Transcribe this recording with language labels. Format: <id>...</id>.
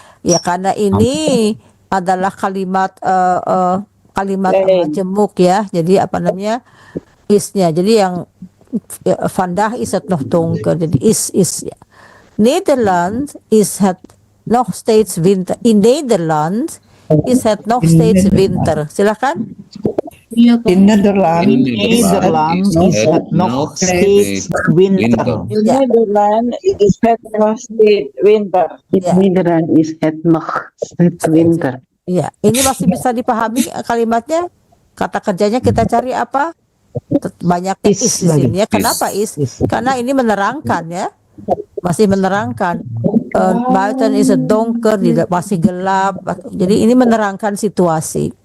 <id>Ya karena ini adalah kalimat kalimat majemuk ya. Jadi apa namanya? Isnya. Jadi yang</id> <nl>vandaag is het nog donker. Jadi is ya. Nederland is het nog steeds winter. In Nederland is het nog steeds winter.</nl> <id>Silakan.</id> <en>In Netherlands,</en> <nl>in Nederland is het nog steeds winter. In Nederland is het nog steeds winter.</nl> <id>Ya.</id> <nl>Nederland is het nog steeds winter.</nl> <id>Ya, ini masih bisa dipahami kalimatnya. Kata kerjanya kita cari apa? Banyak</id> <nl>Is</nl> <id>is di sini ya. lagi. Kenapa is?</id> <nl>Is.</nl> <id>Karena ini menerangkan ya. Masih menerangkan.</id> <nl>Buiten is het donker,</nl> <id>masih gelap. Jadi ini menerangkan situasi.</id>